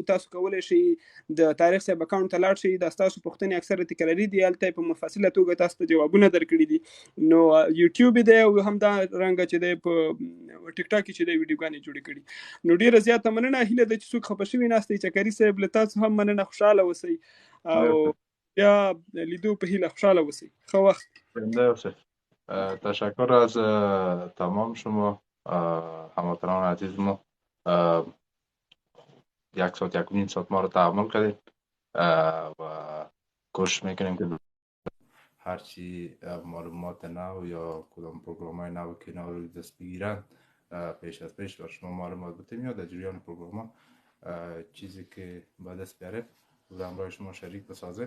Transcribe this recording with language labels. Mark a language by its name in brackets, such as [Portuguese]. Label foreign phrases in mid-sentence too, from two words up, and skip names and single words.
[Pashto] تاسو کولی شئ د طارق صاحب اکاونټ ته لاړ شئ. دا ستاسو پوښتنې اکثره تکراري دي هلته په مفصله توګه تاسو ته جوابونه درکړي دي. نو یوټیوب دی او همدا رنګه چې دی په ټیک ټاک کې چې دی ویډیوګانې جوړې کړي. نو ډېره زیاته مننه. هیله ده چې څوک خفه شوي ناستئ. چکري صاحب له تاسو هم مننه. خوشحاله اوسئ او بیا لیدو په هیله. خوشحاله اوسئ. ښه وخت. [Persian] تشکر از تمام شما هموطنان عزیز ما. 1 ساعت 1.5 ساعت ما رو تحمل کردید و کوشش میکنیم که هرچی معلومات نو یا کدام پروگرام های نو که اینا رو دست بگیرن پیش از پیش بر شما معلومات بدیم یا در جریان پروگرام ها چیزی که به دست بیاره و همراه شما شریک بسازه.